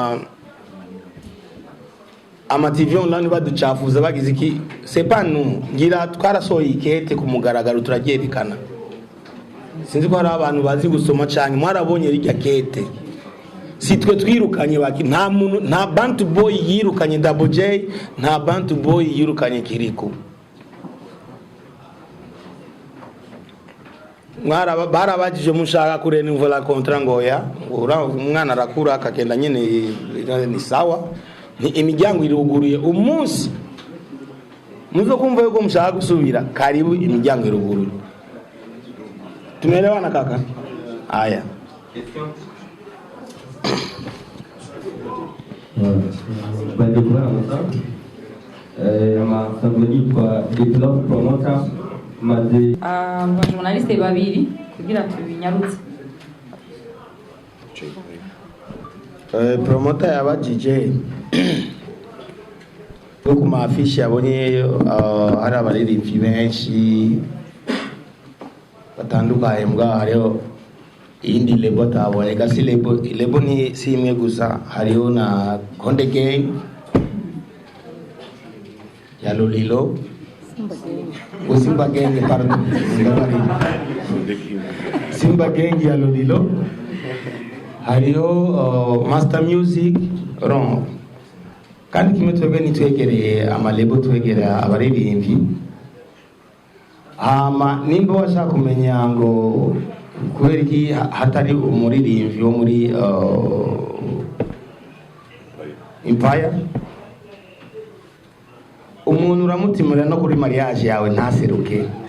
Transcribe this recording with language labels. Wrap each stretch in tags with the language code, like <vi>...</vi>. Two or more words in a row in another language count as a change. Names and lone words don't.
<rn>ama TV online baducafuza bagize iki</rn> <fr>c'est pas nous</fr> <rn>ngira twarasohoye ikete ku mugaragaro turagyerekana sinzi ko hari abantu bazi gusoma cyane mwarabonye rijya kete si twe twirukanye baki nta Bantu Boy yirukanye Double J nta Bantu Boy yirukanye Kiriku barabajije mushaka kurenouveler contrat ngoya umwana arakura akagenda nyene</rn> <sw>ni sawa</sw> <rn>ni imiryango iruguruye umunsi muzo kumva yuko mushaka gusubira karibu imiryango iruguruye</rn> <sw>tumeelewana kaka haya</sw> <rn>baje kuramutsa amasango kwa</rn> <en>develop promoter</en> <rn>maze abajournaliste babiri kugira tubinyarutse promoter yabajije yo ku mafishi yabonye hari abaririmbyi benshi batandukanye mbwa hariho iyindi lebo taboneka si lebo ni si imwe gusa hariho na Konde Gang ya Lolilo Simba Gang pardon Simba Gang ya Lolilo hariho Master Music ron kandi kimwe twebwe nitwegereye amalebo twegereye abaririmbyi hama nimba washaka kumenya ngo kubera iki hatari umuririmbyi wo muri Empire, umuntu uramutimura no kuri mariage yawe ntaseruke.</rn>